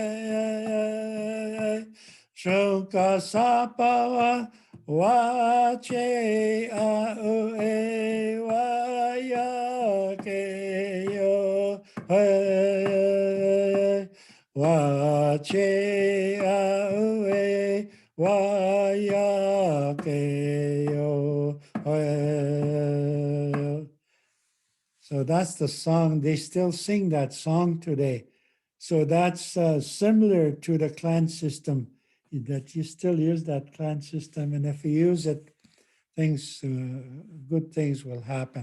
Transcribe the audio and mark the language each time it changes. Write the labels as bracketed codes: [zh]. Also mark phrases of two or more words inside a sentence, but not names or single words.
[en] e shuka sapa wa che a u e wa ya ke yo he wa che a u e wa ya ke yo he. So that's the song. They still sing that song today. So that's similar to the clan system, that you still use that clan system. And if you use it, good things will happen.